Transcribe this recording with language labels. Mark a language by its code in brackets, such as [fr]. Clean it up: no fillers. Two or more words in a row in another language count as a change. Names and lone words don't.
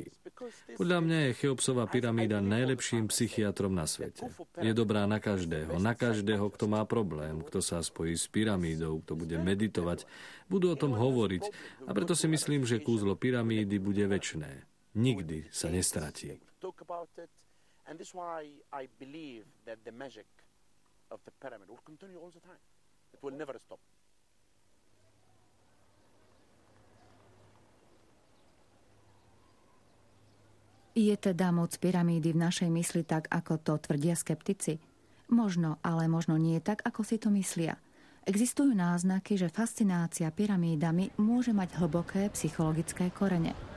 [sk] Podľa mňa je Cheopsova pyramída najlepším psychiatrom na svete. Je dobrá na každého, kto má problém, kto sa spojí s pyramídou, kto bude meditovať, budú o tom hovoriť a preto si myslím, že kúzlo pyramídy bude večné. Nikdy sa nestratí. [en] Of the pyramid will continue all the time. It will never stop. [sk] Je teda moc pyramídy v našej mysli tak, ako to tvrdia skeptici? Možno, ale možno nie tak, ako si to myslia. Existujú náznaky, že fascinácia pyramídami môže mať hlboké psychologické korene.